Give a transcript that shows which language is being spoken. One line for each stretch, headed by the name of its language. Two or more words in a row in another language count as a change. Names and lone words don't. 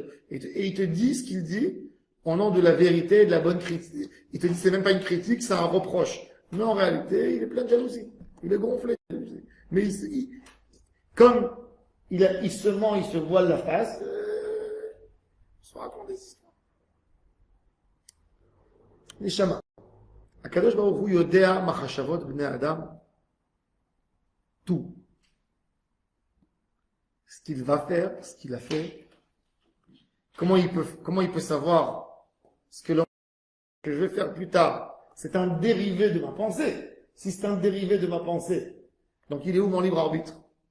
French: Et il te dit ce qu'il dit au nom de la vérité et de la bonne critique. Il te dit c'est même pas une critique, c'est un reproche. Mais en réalité, il est plein de jalousie. Il est gonflé de jalousie. Mais comme il se ment, il se voile la face, il se raconte des histoires. Neshama.
Hebrew: הקדוש ברוך הוא יודע מחשבות בני אדם.
French: Tout. Ce qu'il va faire, ce qu'il a fait. Comment il peut savoir ce que je vais faire plus tard? C'est un dérivé de ma pensée. Si c'est un dérivé de ma pensée, donc il est où mon libre arbitre?